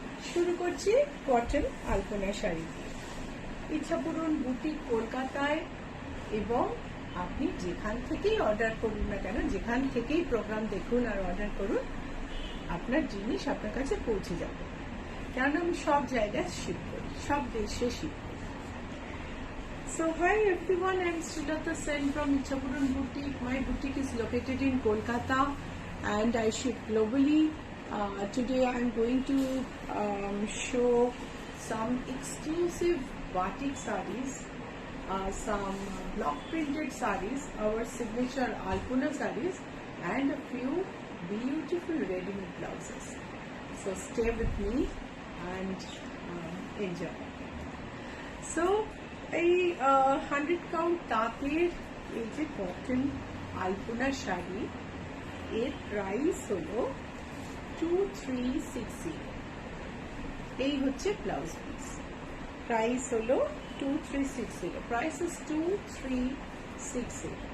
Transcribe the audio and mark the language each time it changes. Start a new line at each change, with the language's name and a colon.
Bangla: শুরু করছি কটন আলপনা শাড়ি দিয়ে। ইচ্ছাপূরণ বুটিক কলকাতায়, এবং আপনি যেখান থেকেই অর্ডার করুন না কেন, যেখান থেকেই প্রোগ্রাম দেখুন আর অর্ডার করুন, আপনার জিনিস আপনার কাছে পৌঁছে যাবে। কেন আমি সব জায়গায় শিপ করি, সব দেশে শিপ করি।
English: So hi everyone, I'm Srilata Sen from Ichhapuran Boutique. My boutique is located in Kolkata and I ship globally. Today I'm going to show some exclusive batik sarees, some block printed sarees, our signature Alpuna sarees, and a few beautiful ready-made blouses. So stay with me and enjoy.
Bangla: So এই 100 count তাঁতের এই যে cotton আলপনা শাড়ি, এর price হলো 2360। এই হচ্ছে blouse piece, price হলো 2360,
English: Price is 2360।